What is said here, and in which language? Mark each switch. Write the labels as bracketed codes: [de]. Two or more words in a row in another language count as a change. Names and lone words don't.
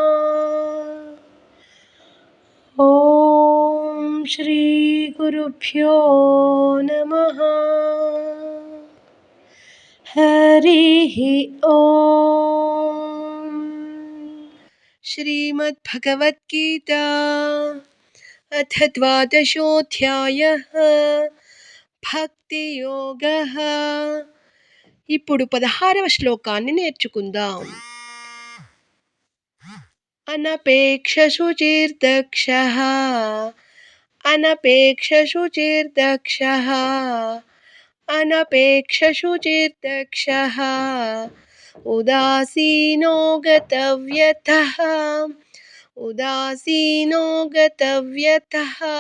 [sa] ॐ श्री गुरुभ्यो नमः। हरिः ॐ। श्रीमद्भगवद्गीता अथ द्वादशोऽध्यायः భక్తియోగః. [te] ఇప్పుడు 16వ శ్లోకాన్ని నేర్చుకుందాం. [sa] అనపేక్షశుచిర్దక్షః అనపేక్షశుచిర్దక్షః అనపేక్షశుచిర్దక్షః ఉదాసీనో గతవ్యతః ఉదాసీనో గతవ్యతః